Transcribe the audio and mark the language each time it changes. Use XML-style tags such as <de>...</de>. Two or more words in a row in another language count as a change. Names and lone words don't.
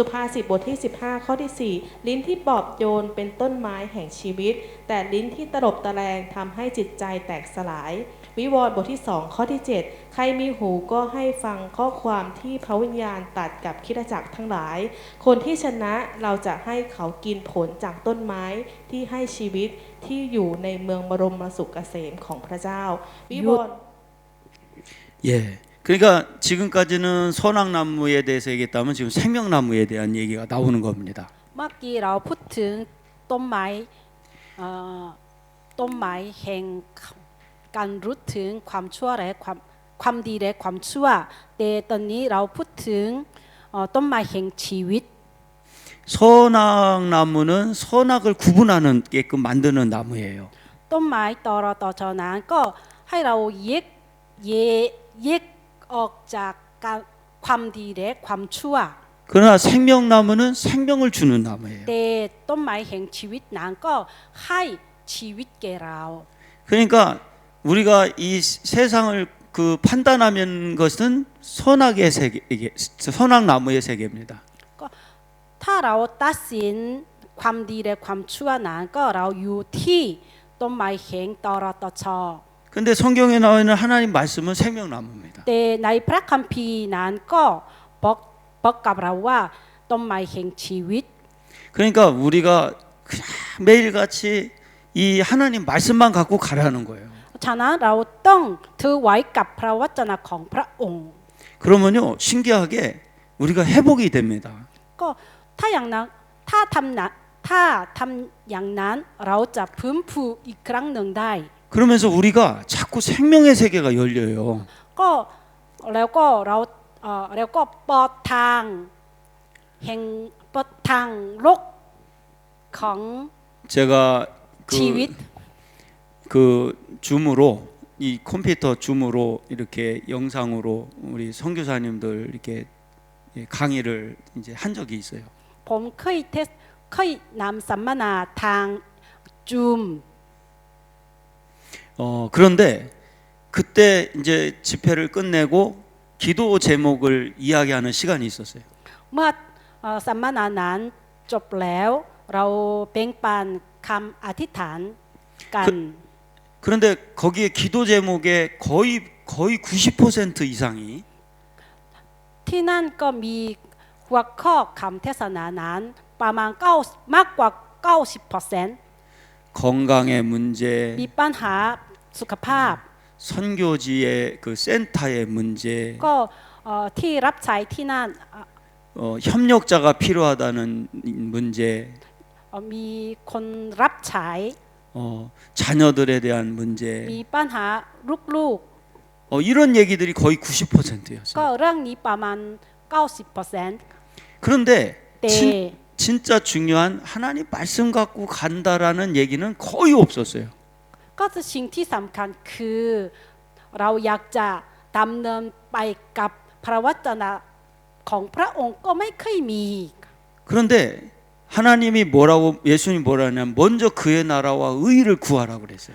<th>ภาษิตบทที่ 15 ข้อที่ 4 ลิ้นที่ปลอบโยนเป็นต้นไม้แห่งชีวิต แต่ลิ้นที่ตลบตะแลงทำให้จิตใจแตกสลาย วิวรณ์บทที่ 2 ข้อที่ 7 ใครมีหูก็ให้ฟังข้อความที่พระวิญญาณตรัสกับคริสตจักรทั้งหลาย คนที่ชนะเราจะให้เขากินผลจากต้นไม้ที่ให้ชีวิตที่อยู่ในเมืองบรมสุขเกษมของพระเจ้า วิวรณ์</th> <ko>예. 그러니까 지금까지는 선악나무에 대해서 얘기했다면 지금 생명나무에 대한 얘기가 나오는 겁니다.</ko> <th>เมื่อกี้เราพูดถึงต้นไม้แห่งการรู้ถึงความชั่วและความดีและความชั่วแต่ตอนนี้เราพูดถึงต้นไม้แห่งชีวิต</th> <ko>선악나무는 선악을 구분하게끔 만드는 나무예요.</ko> <th>ต้นไม้ต่อจากนั้นก็ให้เราแยกออกจากความดีและความชั่ว</th> <ko>그러나 생명나무는 생명을 주는 나무예요.</ko> <th>แต่ต้นไม้แห่งชีวิตนั้นก็ให้ชีวิตแก่เรา</th> <ko>그러니까 우리가 이 세상을 그 판단하면 것은 선악의 세계, 선악나무의 세계입니다.</ko> <th>ถ้าเราตัดสินความดีและความชั่วนั้นก็เราอยู่ที่ต้นไม้แห่งตรตช</th> <ko>근데 성경에 나와 있는 하나님 말씀은 생명나무입니다.</ko> <th>แต่ในพระคัมภีร์นั้นก็บอกกับเราว่าต้นไม้แห่งชีวิต</th> <ko>그러니까 우리가 그냥 매일같이 이 하나님 말씀만 갖고 가라는 거예요.</ko> <th>ฉะนั้นเราต้องถือไว้กับพระวจนะของพระองค์</th> <ko>그러면요 신기하게 우리가 회복이 됩니다.</ko> <th>ก็ถ้าอย่างนั้นถ้าทำอย่างนั้นเราจะฟื้นฟูอีกครั้งหนึ่งได้</th> <ko>그러면서 우리가 자꾸 생명의 세계가 열려요.</ko> <th>ก็แล้วก็แล้วก็เปิดทางแห่งเปิดทางโลกของ</th> <ko>제가</ko> <th>ชีวิต</th> <ko>그 줌으로 이 컴퓨터 줌으로 이렇게 영상으로 우리 선교사님들 이렇게 강의를 이제 한 적이 있어요.</ko> <th>ผมเคยนำสัมมนาทางจูม</th> <ko>그런데 그때 이제 집회를 끝내고 기도 제목을 이야기하는 시간이 있었어요.</ko> <th>เมื่อสัมมนานั้นจบแล้วเราแบ่งปันคำอธิษฐานกัน</th> <ko>그런데 거기에 기도 제목의 거의 90% 이상이</ko> <th>ที่นั่นก็มีหัวข้อคำเทศนานั้นประมาณมากกว่า 90%</th> <ko>건강의 문제,</ko> <th>มีปัญหาสุขภาพ</th> <ko>선교지의 그 센터의 문제,</ko> <th>ก็ที่รับใช้ที่นั่น</th> <ko>협력자가 필요하다는 문제,</ko> <th>มีคนรับใช้</th> <ko>자녀들에 대한 문제,</ko> <th>มีปัญหาลูก</th> <ko>이런 얘기들이 거의</ko> <th>ๆ ก็</th> <ko>90%였어요.</ko> <th>เรื่องนี้ประมาณ 90%</th> <ko>그런데 네. 진짜 중요한 하나님 말씀 갖고 간다라는 얘기는 거의 없었어요.</ko> <th>ก็จะสิ่งที่สำคัญคือเราอยากจะดำเนินไปกับพระวจนะของพระองค์ก็ไม่เคยมี</th> <ko>그런데 하나님이 뭐라고 예수님 뭐라 하냐면 먼저 그의 나라와 의를 구하라고 그랬어요.</ko>